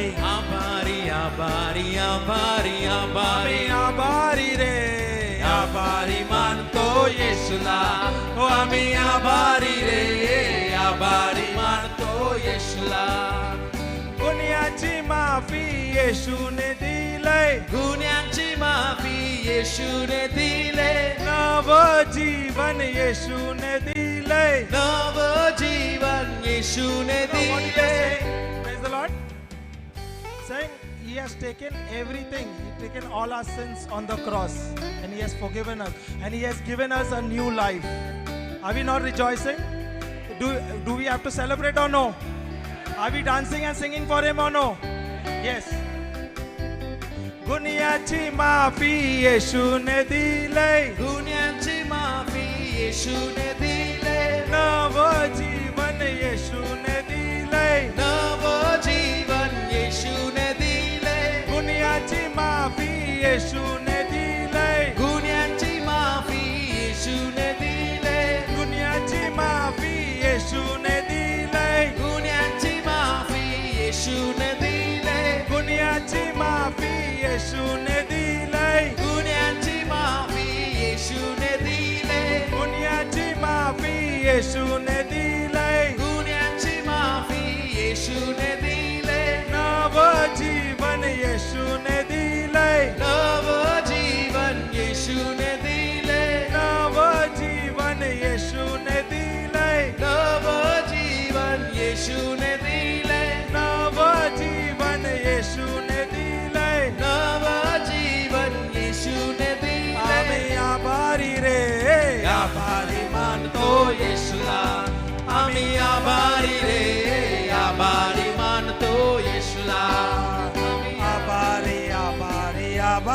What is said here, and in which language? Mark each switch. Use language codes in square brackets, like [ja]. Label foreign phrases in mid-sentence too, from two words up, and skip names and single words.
[mr] आभारी, आभारी, आभारी, Ami abari. आभारी रे आभारी मानतो येशूला. ओह आम्ही आभारी रे आभारी मानतो येशूला. दुनियाची माफी येशू ने दिले. गुन्ह्यांची माफी येशू ने दिले. नवा जीवन येशू ने दिले. नवा जीवन येशू ने [en] What he is [mr] dile. [en] saying? Praise the Lord. Saying He has taken everything. He has taken all our sins on the cross. And He has forgiven us. And He has given us a new life. Are we not rejoicing? Do we have to celebrate or no? Are we dancing and singing for Him or no? Yes. [mr] गुन्ह्याची माफी येशू ने दिले. गुन्ह्यांची माफी येशू ने दिले. नवा जीवन येशू ने दिले. नवा जीवन येशू ने दिले. गुन्ह्याची माफी येशू ने दिले. गुन्ह्यांची माफी येशू ने दिले. गुन्ह्याची माफी येशू ने दिले. गुन्ह्यांची माफी येशू ने दिले. गुन्ह्याची माफी येशू ने दिले. गुन्ह्यांची माफी येशू ने दिले. गुन्ह्याची माफी येशू ने दिले. गुन्ह्यांची माफी येशू ने दिले. नवा जीवन येशू ने दिले. नवा जीवन येशू ने दिले. नवा जीवन येशू ने दिले. नवा जीवन येशू ने दिले. नवा जीवन येशू ने दिले. नवा जीवन येशू ने दिले. आम्ही आभारी रे आभारी मानतो Yeshula. आम्ही आभारी रे आभारी मानतो येशूला. आभारी आभारी